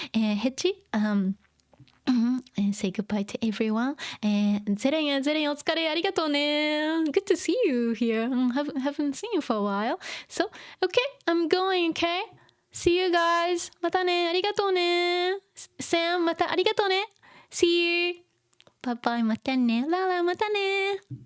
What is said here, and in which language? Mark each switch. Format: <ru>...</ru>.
<en>ヘッチ、say goodbye to everyone.</en> <ja>ゼレンお疲れありがとうね。</ja> <en>Good to see you here. Haven't seen you for a while. So, okay, I'm going, okay?See you guys.</en> <ja>またね。ありがとうね。 Sam, またありがとうね。</ja> <en>See you. Bye bye.</en> <ja>またね。ララ、またね。</ja>